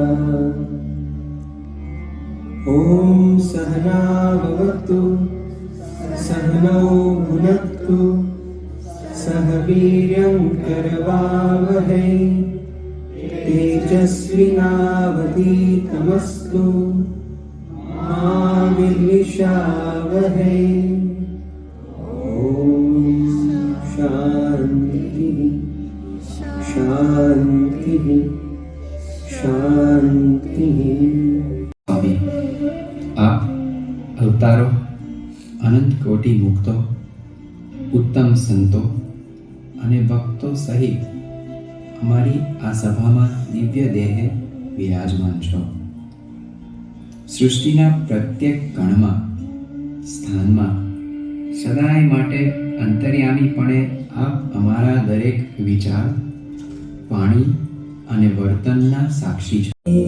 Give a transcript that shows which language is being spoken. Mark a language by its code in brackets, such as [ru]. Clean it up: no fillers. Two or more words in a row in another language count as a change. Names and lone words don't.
[sa] ॐ सहना भवतु सहनौ भुनक्तु सह वीर्यं करवावहै तेजस्विनावधीतमस्तु मा विद्विषावहै। ॐ शान्तिः शान्तिः शान्तिः। [gu] સ્વામી, આપ અવતારો, અનંત કોટી મુક્તો, ઉત્તમ સંતો અને ભક્તો સહિત અમારી આ સભામાં દિવ્ય દેહે વિરાજમાન છો. સૃષ્ટિના પ્રત્યેક કણમાં સ્થાનમાં સદાય માટે અંતર્યામીપણે આપ અમારા દરેક વિચાર, વાણી અને વર્તનના સાક્ષી છે.